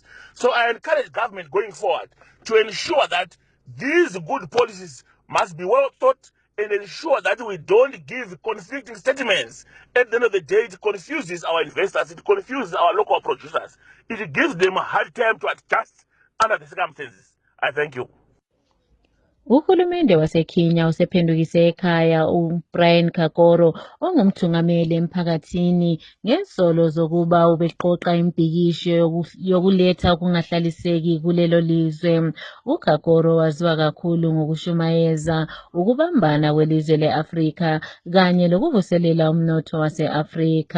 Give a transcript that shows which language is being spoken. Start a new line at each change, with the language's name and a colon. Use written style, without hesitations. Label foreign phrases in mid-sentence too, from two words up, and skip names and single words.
English: So I encourage government going forward to ensure that these good policies must be well thought and ensure that we don't give conflicting statements. At the end of the day, it confuses our investors, it confuses our local producers. It gives them a hard time to adjust under the circumstances. I thank you.
North Ndebele: Uhulumende waseKenya usephendukise ekhaya uBrian Kakoro ongumthungameli emphakathini ngesolo zokuba ubeqoqa impikisho yokuletha ukungahlaliseki kulelo lizwe. uKakoro waziwa kakhulu ngokushumayeza ukubambana kwelizwe leAfrika kanye lokuvuselela umnotho wase-Afrika.